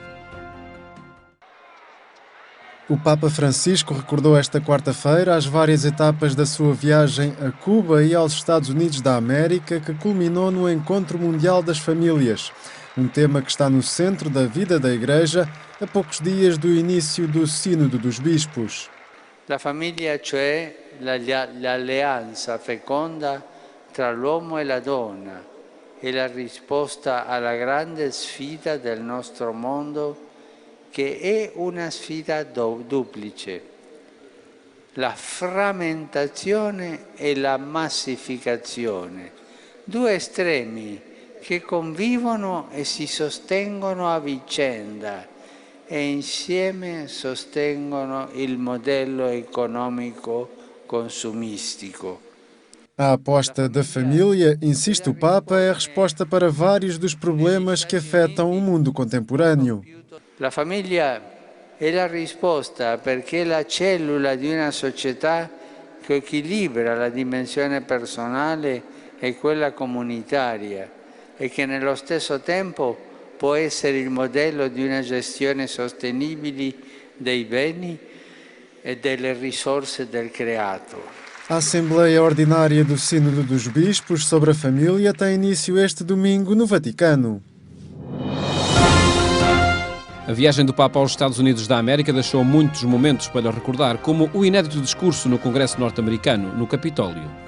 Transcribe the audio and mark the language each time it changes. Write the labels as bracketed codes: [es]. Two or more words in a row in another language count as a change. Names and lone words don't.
[pt] O Papa Francisco recordou esta quarta-feira as várias etapas da sua viagem a Cuba e aos Estados Unidos da América, que culminou no Encontro Mundial das Famílias, um tema que está no centro da vida da Igreja a poucos dias do início do Sínodo dos Bispos. [it] La famiglia, cioè l'alleanza feconda tra l'uomo e la donna, è la risposta alla grande sfida del nostro mondo, che è una sfida duplice, la frammentazione e la massificazione, due estremi che convivono e si sostengono a vicenda e insieme sostengono il modello economico consumistico. [pt] A aposta da família, insiste o Papa, é a resposta para vários dos problemas que afetam o mundo contemporâneo. [it] La famiglia è la risposta perché è la cellula di una società che equilibra la dimensione personale e quella comunitaria e che nello stesso tempo può essere il modello di una gestione sostenibile dei beni e delle risorse del creato. [pt] A Assembleia Ordinária do Sínodo dos Bispos sobre a Família tem início este domingo no Vaticano. A viagem do Papa aos Estados Unidos da América deixou muitos momentos para recordar, como o inédito discurso no Congresso norte-americano, no Capitólio.